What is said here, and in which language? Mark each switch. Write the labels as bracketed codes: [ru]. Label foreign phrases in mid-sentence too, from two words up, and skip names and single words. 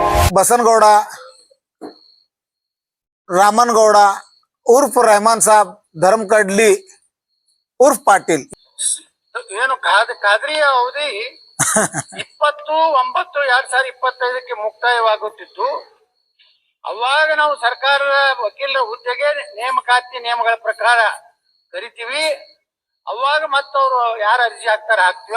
[kn] बसनगौड़ रामनगौड़ उर्फ रहमान साहब धर्मकडली उर्फ पाटिल ಏನು ಖಾದ್ರಿಯ ಅವಧಿ 20/9/2025 ಮುಕ್ತಾಯವಾಗುತ್ತಿದ್ದು ಅವಾಗ ನಾವು ಸರ್ಕಾರದ ವಕೀಲರ ಹುದ್ದೆಗೆ ನೇಮಕಾತಿ ನಿಯಮಗಳ ಪ್ರಕಾರ ಕರಿತೀವಿ. ಅವಾಗ ಮತ್ತವರು ಯಾರು ಅರ್ಜಿ ಹಾಕ್ತೀವಿ.